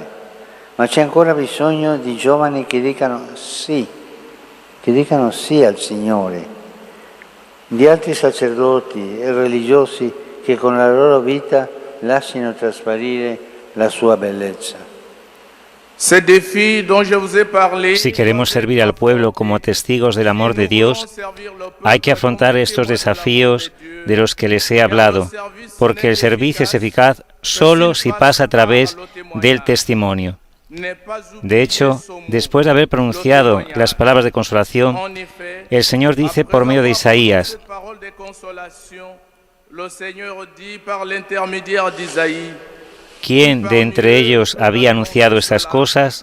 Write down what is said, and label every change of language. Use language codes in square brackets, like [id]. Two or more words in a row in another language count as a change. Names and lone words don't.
[it] Ma c'è ancora bisogno di giovani che dicano sì al Signore, di altri sacerdoti e religiosi che con la loro vita lasciano trasparire la sua bellezza. [es] Si queremos servir al pueblo como testigos del amor de Dios, hay que afrontar estos desafíos de los que les he hablado, porque el servicio es eficaz solo si pasa a través del testimonio. De hecho, después de haber pronunciado las palabras de consolación, el Señor dice por medio de Isaías: ¿quién de entre ellos había anunciado estas cosas?